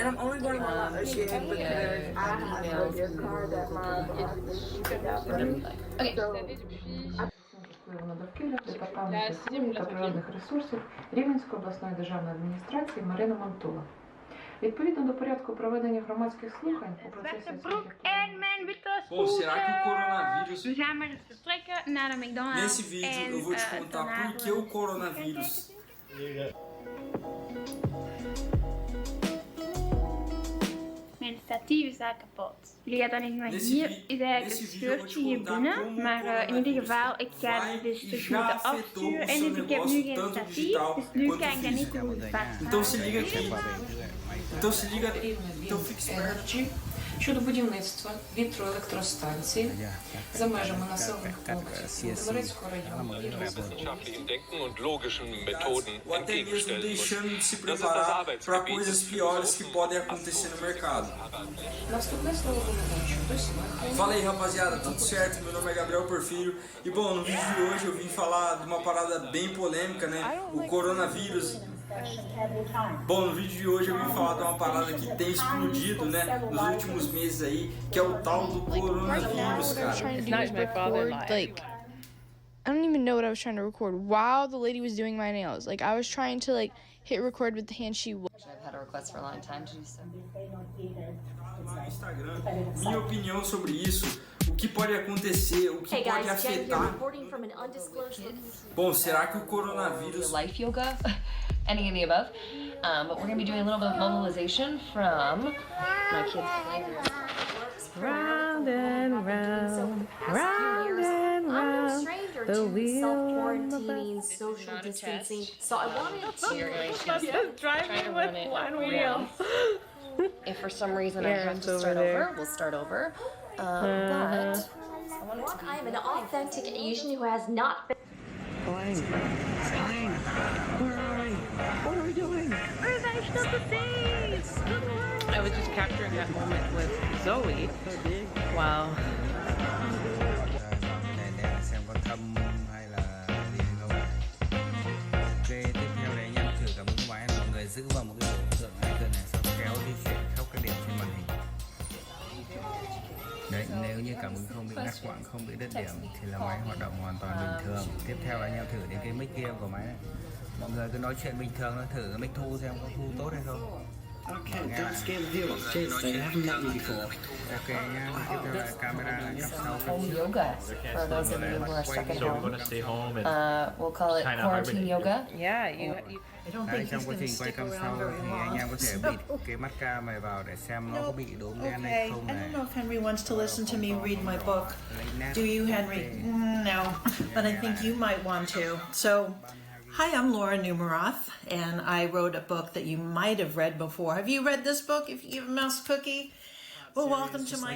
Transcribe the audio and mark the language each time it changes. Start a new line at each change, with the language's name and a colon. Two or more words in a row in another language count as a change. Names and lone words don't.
English: And I'm only going to shoot me email, whatever you like. Okay.
Ukrainian: На довкілля департаменту та природних ресурсів Рівненської обласної державної адміністрації Марина Мантула. Відповідно до порядку проведення громадських слухань у процесі
Dutch: En mijn witte
Portuguese: Será que o coronavírus...
Dutch: We gaan maar eens vertrekken naar de McDonald's.
Portuguese: Nesse vídeo eu vou te contar por que o coronavírus...
Dutch: Mijn statief is daar kapot. Jullie gaan dan niet maar hier is eigenlijk een scheurtje hier binnen. Maar in ieder geval, ik ga die dus terug moeten afsturen. En dus ik heb nu geen statief, dus nu kan ik dat niet zo goed vasthouden.
Portuguese: Então se liga aqui. Então se liga... Então fique esperto.
Ukrainian: щодо будівництва вітроелектростанції за межами населених пунктів Володимирецького району.
German: wissenschaftlichen Denken und logischen Methoden
Portuguese: Ou até mesmo
German: entgegenstellen muss.
Portuguese: deixando de se
German: Das ist das
Portuguese: preparar para
German: Arbeitsgebiet
Portuguese: coisas
German: des
Portuguese: piores que podem acontecer no mercado.
Ukrainian: Наступне слово головуючого до 7 хвилин.
Portuguese: Fala aí, rapaziada, tudo certo? Meu nome é Gabriel Porfírio e bom, no vídeo de hoje eu vim falar de uma parada bem polêmica, né? O coronavírus. Bom, no vídeo de hoje eu vim falar de uma parada que tem explodido, né, nos últimos meses aí, que é o tal do coronavírus, cara.
English: Like, I don't even know what I was trying to record while the lady was doing my nails. Like, I was trying to like hit record with the hand she was. I've had a request for a long time to do so.
Portuguese: No Instagram, minha opinião sobre isso, o que pode acontecer, o que
English: Hey
Portuguese: pode
English: guys, Jen here,
Portuguese: afetar.
English: reporting from an undisclosed location.
Portuguese: Bom, será que o coronavírus...
English: Life yoga, any of the above. But we're going to be doing a little bit of mobilization from my kids' playground. Round and round, round and round, Stranger the to wheel self-quarantining, social distancing. So I wanted to driving with one wheel. If for some reason I have to start over, we'll start over. But I wanted to I am an authentic Asian who has not been. Flying. Flying. Where are we? What are we doing? We're actually not the same. I was just capturing that moment with Zoe. Wow.
Vietnamese: Xem có thâm hay là gì không. Ok, tiếp theo đấy nhá, thử cả một cái máy là mọi người giữ vào một cái đối tượng này sau kéo di chuyển khắp các điểm trên màn hình. Đấy, nếu như cảm ứng không bị ngắt quãng, không bị đứt điểm thì là máy hoạt động hoàn toàn bình thường. Tiếp theo anh em thử đến cái mic kia của máy này. Mọi người cứ nói chuyện bình thường, thử cái mic thu xem có thu tốt hay không.
English: Okay, don't scare the viewers. Cheers, they haven't met you before.
Vietnamese: Ok nhá, tiếp theo là camera cặp sau cặp
English: home
Vietnamese: trước.
English: yoga for those of you who are stuck at So we're home. going to stay home and We'll call it kinda quarantine hibernate. yoga. Yeah, you
Vietnamese: Đấy, trong quá trình quay cam sau thì anh em có thể bịt cái mắt cam này vào để xem nó có bị đốm đen hay
English: Okay,
Vietnamese: không
English: I
Vietnamese: này.
English: don't know if Henry wants to listen to me read my book. Do you, Henry? No, but I think you might want to. So, hi, I'm Laura Numeroth, and I wrote a book that you might have read before. Have you read this book, If You Give a Mouse a Cookie? Well, welcome to my